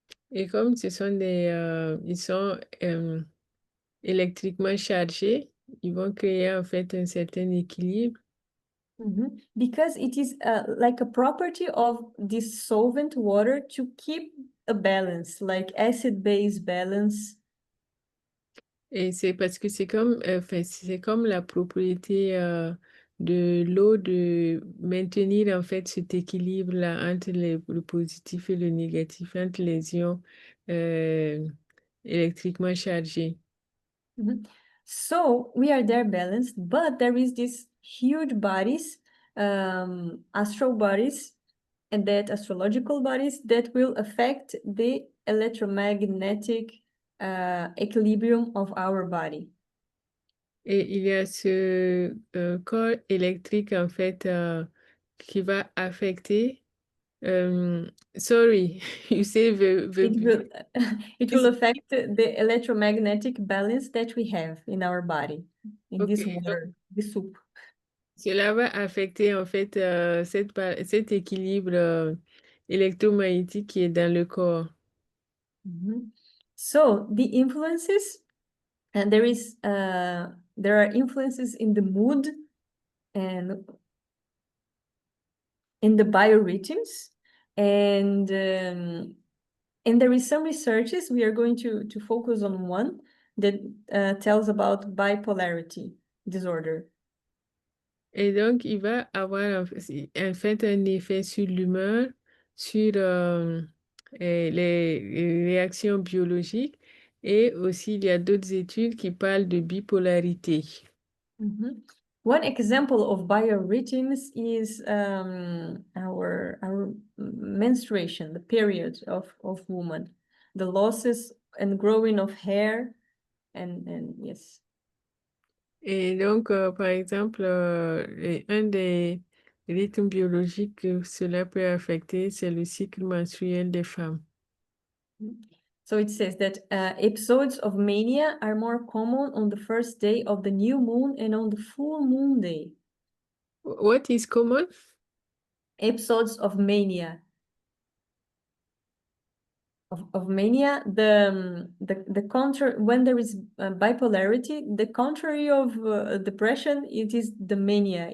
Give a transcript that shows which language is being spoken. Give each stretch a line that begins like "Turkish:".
French: Et comme ce sont ils sont électriquement chargés, ils vont créer en fait un certain équilibre.
English: Because it is like a property of this solvent water to keep a balance, like acid-base balance.
French: Et c'est parce que c'est comme la propriété de l'eau de maintenir en fait cet équilibre-là entre le positif et le négatif, entre les ions électriquement chargés.
English: So we are there balanced, but there is this huge bodies, astral bodies, and that astrological bodies that will affect the electromagnetic equilibrium of our body.
French: Et il y a ce corps électrique en fait qui va affecter.
English: Sorry, you say It will affect the electromagnetic balance that we have in our body, in this Okay, water, this soup.
French: cela va affecter en fait cet équilibre électromagnétique qui est dans le corps.
English: So the influences, and there are influences in the mood and in the biorhythms, and there is some researches. We are going to focus on one that tells about bipolarity disorder.
French: Et donc, il va avoir en fait un effet sur l'humeur, sur les réactions biologiques, et aussi il y a d'autres études qui parlent de bipolarité.
English: One example of biorhythms is our menstruation, the period of woman, the losses and growing of hair, and yes.
French: Et donc, par exemple, un des rythmes biologiques que cela peut affecter, c'est le cycle menstruel des femmes.
English: So it says that episodes of mania are more common on the first day of the new moon and on the full moon day. What is common? Episodes of mania. Of mania, the contrary, when there is bipolarity, the contrary of depression, it is the mania.